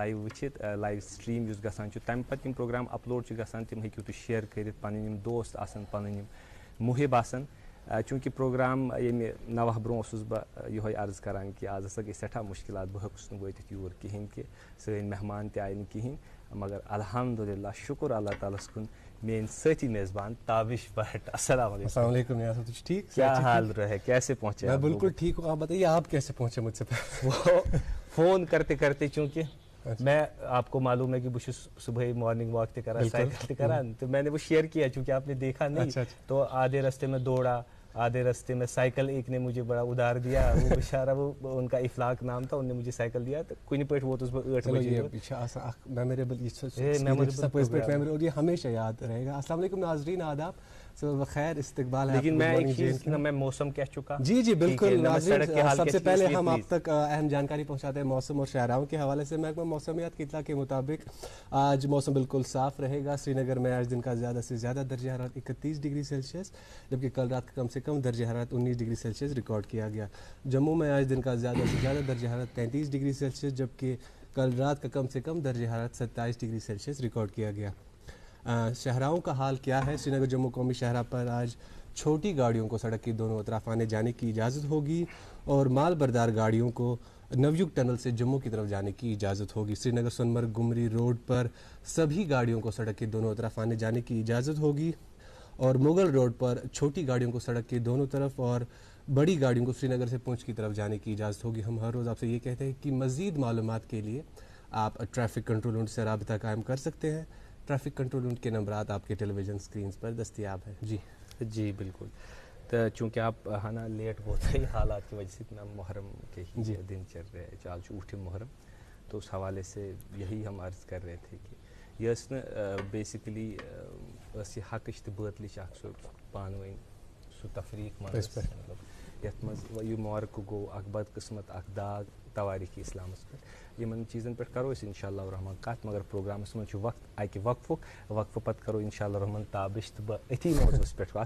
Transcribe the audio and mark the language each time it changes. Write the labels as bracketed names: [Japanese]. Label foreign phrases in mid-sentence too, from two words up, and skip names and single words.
[Kashmiri] لایِو وٕچھِتھ لایِو سٹریٖم یُس گژھان چھُ تَمہِ پَتہٕ یِم پروگرام اَپلوڈ چھِ گژھان تِم ہیٚکِو تُہۍ شِیر کٔرِتھ پَنٕنۍ یِم دوست آسَن پَنٕنۍ یِم مُحِب آسَن چوٗنٛکہِ پروگرام ییٚمہِ 9 برونٛہہ اوسُس بہٕ یِہوٚے عرض کَران کہِ آز ہَسا گٔے سٮ۪ٹھاہ مُشکلات بہٕ ہیوٚکُس نہٕ وٲتِتھ یور کِہیٖنۍ کہِ سٲنۍ مہمان تہِ آیہِ نہٕ کِہیٖنۍ مگر الحمدُاللہ شُکُر اللہ تعالیٰ ہَس کُن میٲنۍ سٲتھی میزبان تابش بٹ [Arabic] السلام علیکم. السلام علیکم [Urdu] نیاز صاحب, ٹھیک کیا حال رہے, کیسے پہنچے؟ میں بالکل ٹھیک ہوں, آپ بتائیے آپ کیسے پہنچے مجھ سے پہلے؟ وہ فون کرتے کرتے چونکہ میں آپ کو معلوم ہے کہ بہت صبح [English] morning walk [Kashmiri] تہ کران [Urdu] سائیکل [Kashmiri] تہ کران, [Urdu] تو میں نے وہ شیئر کیا چونکہ آپ نے دیکھا نہیں, تو آدھے راستے میں دوڑا, آدھے راستے میں سائیکل ایک نے مجھے بڑا ادار دیا, وہ بیچارہ وہ ان کا افلاق نام تھا, انہوں نے مجھے سائیکل دیا, تو [Kashmiri] کُنہِ پٲٹھۍ ووتُس بہٕ [Urdu] 8 بجے. اور یہ ہمیشہ یاد رہے گا. [Arabic] السلام علیکم [Urdu] ناظرین, آداب, خیر استقبال ہے. لیکن میں ایک چیز نا, میں موسم کہہ چکا. جی جی بالکل ناظرین, سب سے پہلے ہم آپ تک اہم جانکاری پہنچاتے ہیں موسم اور شاہراہوں کے حوالے سے. محکمہ موسمیات کی اطلاع کے مطابق آج موسم بالکل صاف رہے گا. سری نگر میں آج دن کا زیادہ سے زیادہ درجہ حرارت 31 [English] degree Celsius, [Urdu] جبکہ کل رات کا کم سے کم درجہ حرارت 19 [English] degree Celsius [Urdu] ریکارڈ کیا گیا. جموں میں آج دن کا زیادہ سے زیادہ درجہ حرارت 33 [English] degree Celsius, [Urdu] جبکہ کل رات کا کم سے کم درجہ حرارت 27 [English] degree Celsius [Urdu] ریکارڈ کیا گیا. شہراؤں کا حال کیا ہے؟ سری نگر جموں قومی شاہراہ پر آج چھوٹی گاڑیوں کو سڑک کی دونوں اطراف آنے جانے کی اجازت ہوگی, اور مال بردار گاڑیوں کو نویوگ ٹنل سے جموں کی طرف جانے کی اجازت ہوگی. سری نگر سونمرگ گمری روڈ پر سبھی گاڑیوں کو سڑک کے دونوں اطراف آنے جانے کی اجازت ہوگی, اور مغل روڈ پر چھوٹی گاڑیوں کو سڑک کے دونوں طرف اور بڑی گاڑیوں کو سری نگر سے پونچھ کی طرف جانے کی اجازت ہوگی. ہم ہر روز آپ سے یہ کہتے ہیں کہ مزید معلومات کے لیے آپ [English] traffic control unit [Urdu] سے رابطہ قائم کر سکتے ہیں. [English] traffic control unit [Urdu] کے نمبرات آپ کے [English] television screens [Urdu] پر دستیاب ہیں. جی بالکل. تو چونکہ آپ ہانا لیٹ ہوتا ہے حالات کی وجہ سے اتنا محرم کے ہی دن چل رہے ہیں چال اوٹھ محرم, تو اس حوالے سے یہی ہم عرض کر رہے تھے کہ یہ بیسکلی [Kashmiri] حقش تو بٲتلٕچ اکھ سُہ پانہٕ ؤنۍ سُہ تفریق مطلب یتھ منٛز یہِ مارکہٕ گوٚو اکھ بدقسمت اکھ داغ تواریخی اسلامس پٮ۪ٹھ. یِمن چیٖزن پٮ۪ٹھ کرو أسۍ [Arabic] انشاء اللہ الرحمان [Kashmiri] کتھ, مگر پروگرامس منٛز چھُ وقت اکہِ وقفہٕ پتہٕ کرو [Arabic] انشاء اللہ الرحمان [Kashmiri] تابش تہٕ بہٕ أتھی موضوعس پٮ۪ٹھ کتھ.